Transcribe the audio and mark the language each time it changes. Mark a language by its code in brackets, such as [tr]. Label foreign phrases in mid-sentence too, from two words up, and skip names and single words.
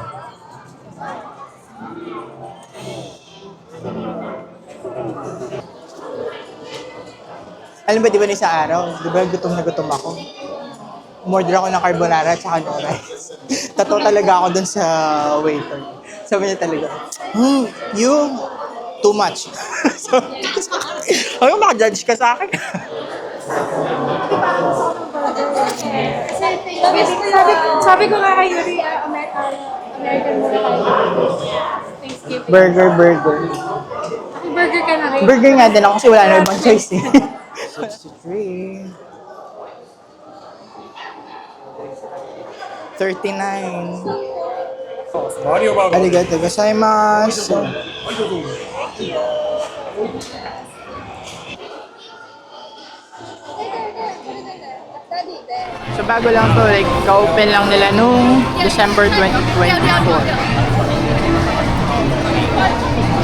[tl] Alam ba, di ba isang araw? Di ba gutom na gutom ako? Umorder ako ng carbonara at saka [en] no rice. [tl] Tato talaga ako dun sa waiter. Sabi niya talaga, [en] you, too much. [tl] So, hanggang maka-judge ka sa akin. Sabi ko nga kay Yuri, American muna tayo. Thanksgiving. Burger. Burger ka na rin. Burger nga din ako kasi wala na ibang choice eh. 63. 39. [ja] Arigatou gozaimasu. [tl] So bago lang to, like, ka-open lang nila nung December 2024.